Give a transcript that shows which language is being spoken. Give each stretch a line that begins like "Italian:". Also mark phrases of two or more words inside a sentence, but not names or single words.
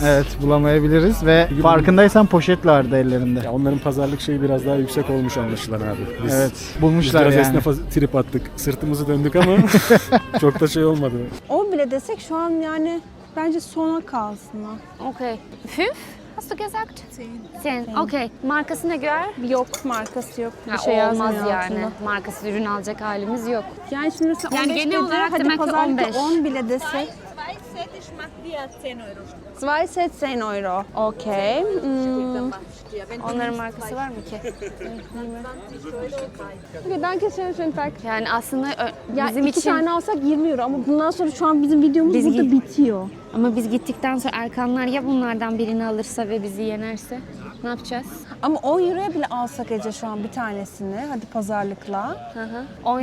Turkish: Evet bulamayabiliriz ve farkındaysan poşet vardı ellerinde. Ya onların pazarlık şeyi biraz daha yüksek olmuş anlaşılan abi. Biz, Evet biz bulmuşlar biraz yani. esnafa trip attık. Sırtımızı döndük ama çok da şey olmadı. 10 bile desek şu an yani bence sona kalsın ha.
German: Okay. 5? Hast du gesagt? 10.
Turkish: Okay. Markasına göre Yok, markası yok. Bir ha, şey olmaz yazmıyor yani. altında. Markası ürün alacak halimiz yok. Yani şimdi mesela Yani 15 genel dedi, olarak hadi demek ki pazarlıkta 15. 10 bile desek. 2 set 10 euro. Okey. Onların markası var mı ki?
German: Okay, danke schön, schönen Tag.
Turkish: Yani aslında Ya bizim iki için tane alsak 20 euro ama bundan sonra şu an bizim videomuz Biz burada gi- bitiyor. ama biz gittikten sonra Erkanlar ya bunlardan birini alırsa ve bizi yenerse ne yapacağız? Ama 10 euroya bile alsak Ece şu an bir tanesini, hadi pazarlıkla. Hı hı. 10 euro